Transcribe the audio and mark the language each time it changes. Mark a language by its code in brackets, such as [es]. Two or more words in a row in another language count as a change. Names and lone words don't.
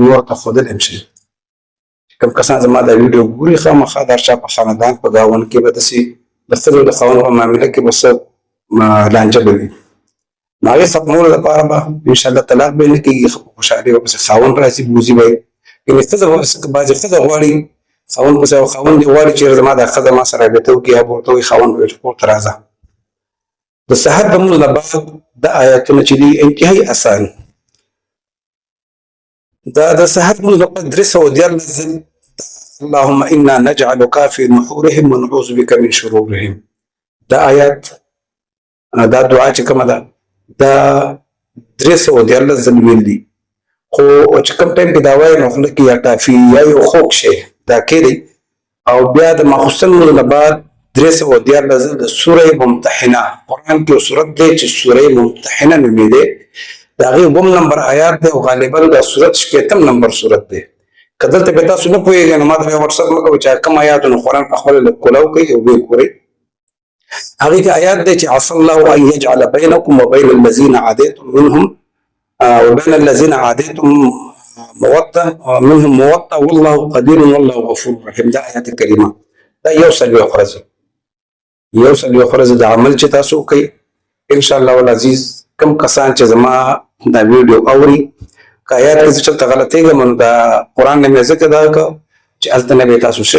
[ps] ورته ښودلی هم شي کوم کسان زما دا ویډیو ګوري خامخا د هر چا په خاندان په ګاونډ کې به داسې د ښځو د خاوند په معامله کې به څه لانجه به وي نو هغې ختمولو لپاره به انشاءالله طلاق به یې نه کېږي خوشحالي به پسې خاوند راشي بوځي به یې یعنې ښځه بعضې ښځه غواړي خاوند پسې او خاوند یې غواړي چې زما دا ښځه ما سره رابطه وکړي یا به ورته وایي خاوند به وایي چې کور ته راځه د صحت د مونځ نه بعد دا آیاتونه چې دي انتهایي اسان دا د صحت مونځ نه بعد 314 ځل [ar] اللهم انا نجعلك في نحورهم ونعوذ بك من شرورهم [ps] دا آیات دا دعا چې کومه ده دا 314 ځل ویل دي خو چې کوم ټایم کې دا وایي نو خوله کې یا ټافي یا یو خوږ شی دا کېدی او بیا د ماخوستن مونځ نه بعد 314 ځل د سوره ممتحنه قرآن کې یو سورت دی چې سوره ممتحنه نومېدی د هغې 2 نمبر آیات دی او غالبا دا سورت 80 نمبر سورت دی که دلته به تاسو نه پوهېږئ نو ما ته بیا وټساپ مه کوئ چې کوم آیاتونه قرآن په خپله لږ کولاو کوي او ویې ګورئ هغې کې آیات دی چې [ar] عسى الله ان يجعل بينكم وبين الذين عاديتم منهم وبين الذين عاديتم منهم موطأ والله قدير والله غفور رحيم [ps] دا آیات کریمه دا یو څلوېښت ورځې د عمل چې تاسو کوئ [ar] انشاءالله العزیز [ps] کم کسان چې زما دا ویډیو اوري که آیات کې زه چلته غلطېږم نو دا قرآن نه مې ځکه دا کړه چې هلته نه به یې تاسو سیټ